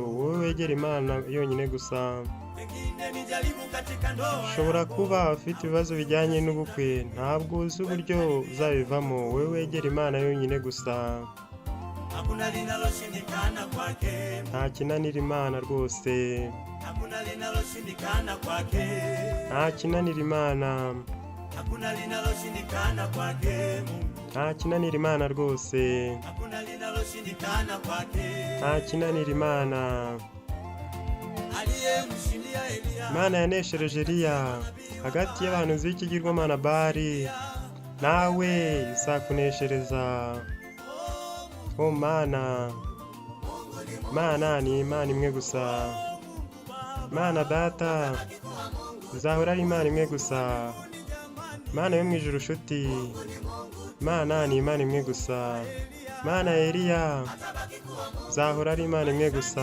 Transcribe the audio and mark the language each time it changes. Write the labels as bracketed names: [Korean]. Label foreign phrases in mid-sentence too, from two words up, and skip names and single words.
[Kinyarwanda] Wowe wegera Imana yonyine gusa. Ushobora kuba ufite ibibazo bijyanye n'ubukwe, ntabwo uzi uburyo uzabivamo. Wowe wegera Imana yonyine gusa. Nta kinanira Imana rwose, nta kinanira Imana. [Swahili] hakuna linaloshindikana kwake Mungu, [Kinyarwanda] nta kinanira Imana rwose, [Swahili] hakuna linaloshindikana kwake. [Kinyarwanda] nta kinanira Imana. [Swahili] Aliyemshindia Eliya, [Kinyarwanda] Imana yaneshereje Eliya hagati y'abahanuzi b'ikigirwamana Bali, nawe izakuneshereza. O Mana, Mana ni Imana imwe gusa, Mana Data izahora ari Imana imwe gusa, Mana yo mu ijuru nshuti, Mana ni Imana imwe gusa, Mana ya Eliya izahora ari Imana imwe gusa.